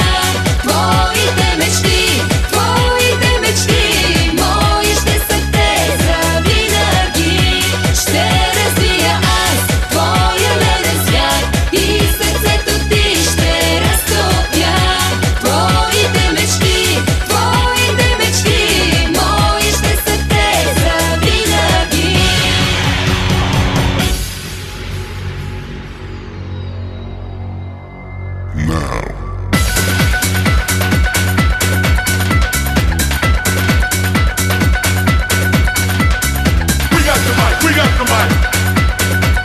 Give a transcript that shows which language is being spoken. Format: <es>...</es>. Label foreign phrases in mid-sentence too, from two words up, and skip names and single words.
<bg>Твоите мечти, мои ще са те завинаги. Ще разбия аз твоя леден свят и сърцето ти ще разтопя. Твоите мечти, мои ще са те завинаги.</bg> <en>Now. We got the mic, we got the mic.</en>